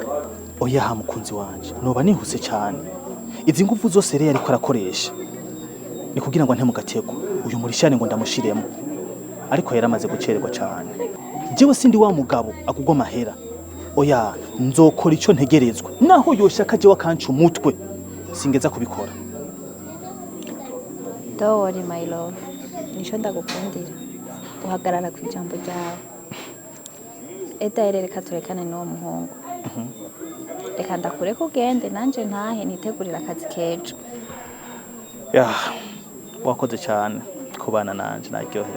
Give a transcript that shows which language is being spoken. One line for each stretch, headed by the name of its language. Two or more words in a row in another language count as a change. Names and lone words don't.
Rundi: Oya ha mukunzi wanje, noba nihuse cyane. Izi nguvu zose rero ariko arakoresha. Ni kugira ngo ante mu gatego. Uyu murishane ngo ndamushiremo. Ariko yaramaze gucererwa cyane. Jewe sindi wa mugabo akugwa mahera. Oya, nzokora ico ntegerezwa. Naho yoshaka je wakanca umutwe. Singeza kubikora.
English: Don't worry my love.
Rundi: Nico ndagukundira. Uhagarara ku ijambo ryawe. Eta reka turekane n'uwo muhungu. reka ndakure ko ugende nanje ntahe nitegurira akazi kejo. Ya, wakoze cyane kubana nanje naryohewe.